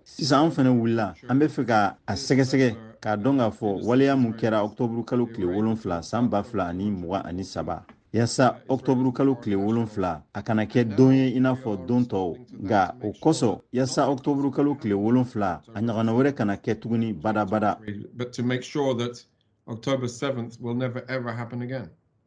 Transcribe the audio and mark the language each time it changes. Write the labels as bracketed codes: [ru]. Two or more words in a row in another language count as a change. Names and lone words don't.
[bm] Sisan an fana wulila an bɛ fɛ ka a sɛgɛsɛgɛ k'a dɔn k'a fɔ waleya mun kɛra Octobre kalo tile 7 san 2023 yaasa Octobre kalo tile 7 a kana kɛ don ye i n'a fɔ don tɔw nka o kosɔn yaasa Octobre kalo tile 7 a ɲagana wɛrɛ kana kɛ tuguni badabada. [en] But to make sure that October 7th will never ever happen again.